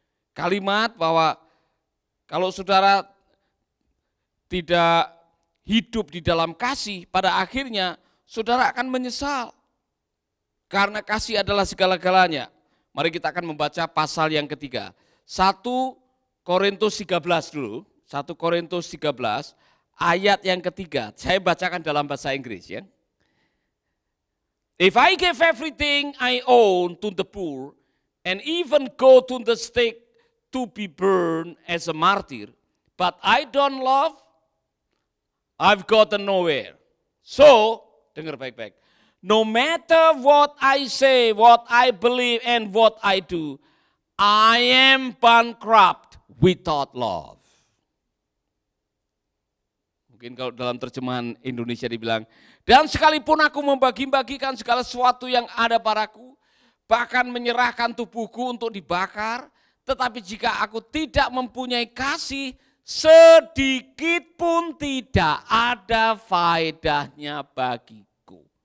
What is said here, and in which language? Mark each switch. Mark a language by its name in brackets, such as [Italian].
[Indonesian] Kalimat bahwa kalau saudara tidak hidup di dalam kasih, pada akhirnya saudara akan menyesal. Karena kasih adalah segala-galanya. Mari kita akan membaca pasal yang ketiga. 1 Korintus 13 dulu, 1 Korintus 13 ayat yang ketiga. Saya bacakan dalam bahasa Inggris ya. [English] If I give everything I own to the poor and even go to the stake to be burned as a martyr, but I don't love, I've gotten nowhere. So, [Indonesian] dengar baik-baik. [English] No matter what I say, what I believe and what I do, I am bankrupt without love. [Indonesian] Mungkin kalau dalam terjemahan Indonesia dibilang, dan sekalipun aku membagi-bagikan segala sesuatu yang ada padaku, bahkan menyerahkan tubuhku untuk dibakar, tetapi jika aku tidak mempunyai kasih, sedikit pun tidak ada faedahnya bagiku.